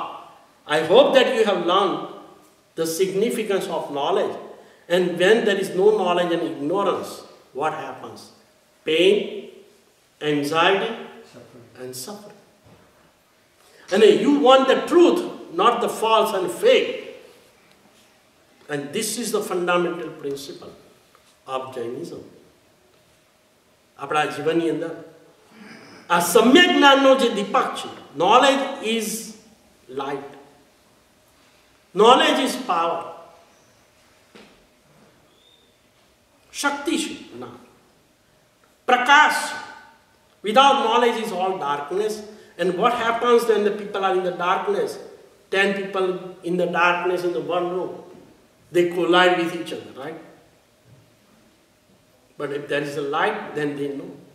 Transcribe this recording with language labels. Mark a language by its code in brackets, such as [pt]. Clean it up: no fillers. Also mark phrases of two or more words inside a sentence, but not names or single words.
[en] I hope that you have learned the significance of knowledge, and when there is no knowledge and ignorance, what happens? Pain, anxiety, and suffering. And you want the truth, not the false and fake. And this is the fundamental principle of Jainism. [gu] આપણા જીવનની અંદર આ સમ્યક જ્ઞાનનો જે દીપક છે, [en] knowledge is light. Knowledge is power. [gu] શક્તિ છે ના, પ્રકાશ. [en] Without knowledge is all darkness. And what happens when the people are in the darkness? 10 people in the darkness in the one room, they collide with each other, right? But if there is a light, then they know.